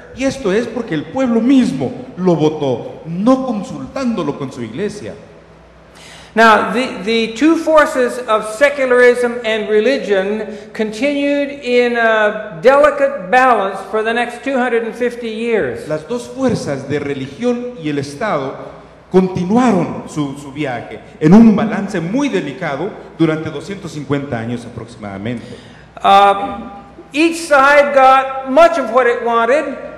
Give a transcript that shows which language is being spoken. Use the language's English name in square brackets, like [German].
[Spanish] Y esto es porque el pueblo mismo lo votó, no consultándolo con su iglesia. [English] Now, the two forces of secularism and religion continued in a delicate balance for the next 250 years. [Spanish] Las dos fuerzas de religión y el Estado continuaron su viaje en un balance muy delicado durante 250 años aproximadamente. [English] Each side got much of what it wanted.